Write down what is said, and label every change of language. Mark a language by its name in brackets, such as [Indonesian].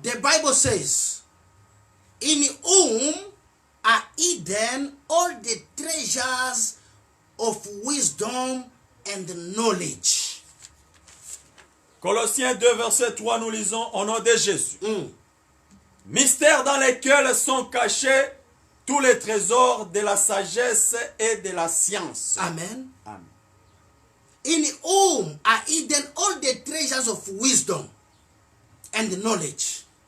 [English] The Bible says, in whom are hidden all the treasures of wisdom and knowledge. [French] Colossiens 2, verset 3, nous lisons au nom de Jésus. Mystère dans lesquels sont cachés tous les trésors de la sagesse et de la science. Amen. Amen. [English] In whom are hidden all the treasures of wisdom and knowledge.